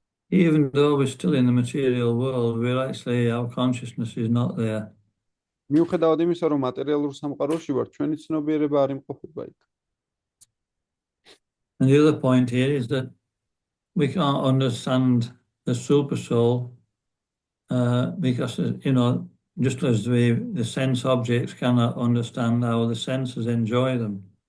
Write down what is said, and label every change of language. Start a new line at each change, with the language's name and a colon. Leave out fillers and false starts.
English: Even though we're still in the material world, we're actually, our consciousness is not there.
Georgian: მიუხედავად იმისა, რომ მატერიალურ სამყაროში ვართ, ჩვენი ცნობიერება არ იმყოფება იქ.
English: And the other point here is that we can't understand the super soul because, just as the sense objects cannot understand how the senses enjoy them.